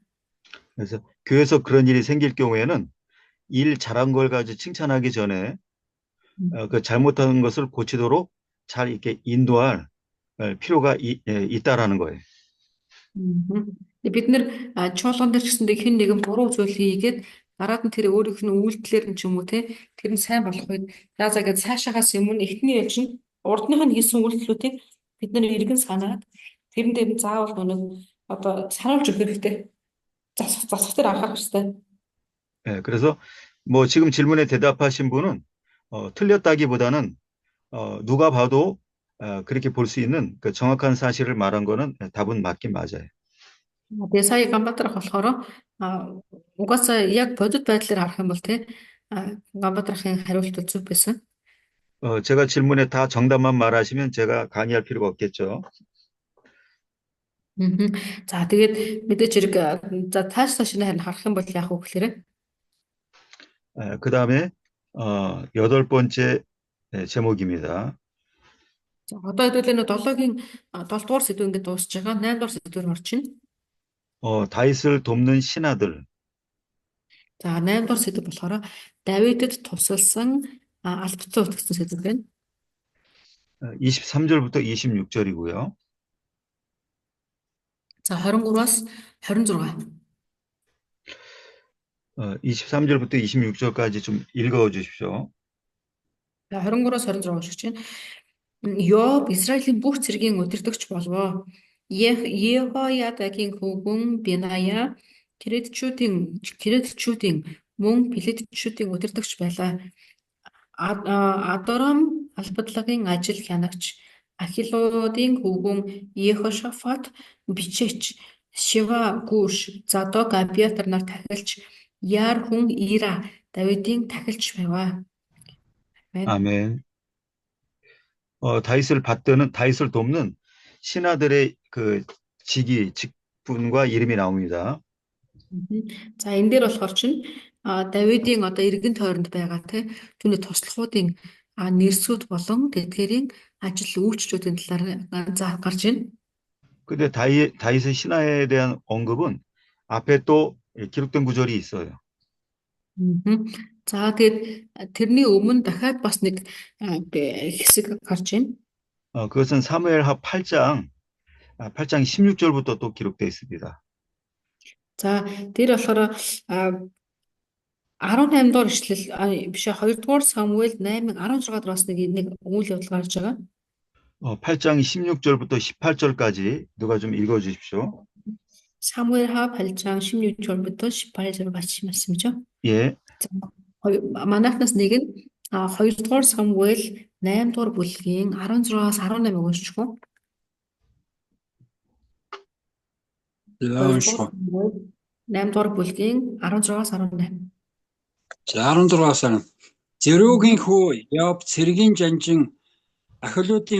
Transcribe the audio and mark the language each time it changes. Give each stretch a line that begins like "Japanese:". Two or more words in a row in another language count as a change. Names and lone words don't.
Korean: 그래서 교회에서 그런 일이 생길 경우에는 일 잘한 걸 가지고 칭찬하기 전에 그 잘못한 것을 고치도록 잘 이렇게 인도할 필요가 있다라는 거예요.
Mongolian: Бид нэр чуулган дээр ч гэсэндээ хэн нэгэн буруу зүйл хийгээд дараад нь тэр өөрийнх нь үйлдэлээр нь ч юм уу те тэр нь сайн болох үед за гэж цаашаагаас өмнө эхний ял чинь урдных нь хийсэн үйлдэлүүдийг бид нэр эргэн санаад тэрэн дээр нь заавал нэг одоо сануулж өгөх хэрэгтэй. засах дээр анхаарах хэрэгтэй.
Korean: 네, 그래서 뭐 지금 질문에 대답하신 분은 틀렸다기보다는 누가 봐도 그렇게 볼 수 있는 그 정확한 사실을 말한 거는 답은 맞긴 맞아요.
Mongolian: Тэгээ сая Ганбаатарх болохоор угаасаа яг бодит байдлаар харах юм бол тий Ганбаатархын хариулт зөв байсан.
Korean: 제가 질문에 다 정답만 말하시면 제가 강의할 필요가 없겠죠. Мгм.
Mongolian: За тэгээд мэдээч хэрэг за цааш нь харин харах юм бол яах вэ гэхээр
Korean: 그 다음에 여덟 번째 제목입니다.
Mongolian: за одоо хэдүүлээ нөө 7-гийн 7 дугаар сэдв ингээд дуусж байгаа. 8 дугаар сэдвээр орчихно.
Korean: 다윗을 돕는 신하들.
Mongolian: За 8 дугаар сэдв болохоор Давидэд тусалсан албацсан үлдгэсэн сэдв байна.
Korean: 23절부터 26절이고요.
Mongolian: За 23-аас 26.
Korean: 23절부터 26절까지 좀 읽어 주십시오.
Mongolian: За 23-аас 26 уншиж байна. Йоб Израилийн бүх цэргийн удирдагч болвоо. Ехоядагийн хүүхэн Беная Кирэдчүүдийн мөн Пеледчүүдийн удирдагч байлаа. Адорам албадлагын ажил хянагч Ахилуудын хүүхэн Ехошафат бичээч Шива Гүш Задок Абиатар нар тахилч Яар хүн Ира Давидын тахилч байваа.
Korean: 아멘. 다윗을 돕는 신하들의 그 직분과 이름이 나옵니다.
Mongolian: За энэ дээр болохоор чинь Давидын одоо эргэн тойронд байгаа түүний туслахуудын нэрсүүд болон тэдгээрийн ажил үйлчлүүдийн талаар гарч байна.
Korean: 근데 다윗의 신하에 대한 언급은 앞에 또 기록된 구절이 있어요.
Mongolian: За тэгээд тэрний өмнө дахиад бас нэг хэсэг гарч байна.
Korean: 그것은 사무엘하 8장 16절부터 또 기록되어 있습니다.
Mongolian: За тэр болохоор 18 дугаар ишлэл биш 2 дугаар Самуэль 8:16 дугаараас нэг үйл явдал гарч байгаа.
Korean: 8장 16절부터 18절까지 누가 좀 읽어 주십시오. Самуэл하 8장 16절부터 18절 같이 말씀이죠. 예.
Mongolian: Манайхнаас нэг нь 2 дугаар Самуэль 8 дугаар бүлгийн 16-аас 18-ыг уншчихв. 8 дугаар бүлгийн 16-аас 18. За 16-аас Зерүүгийн хүү Йоб цэргийн жанжин Ахилуудын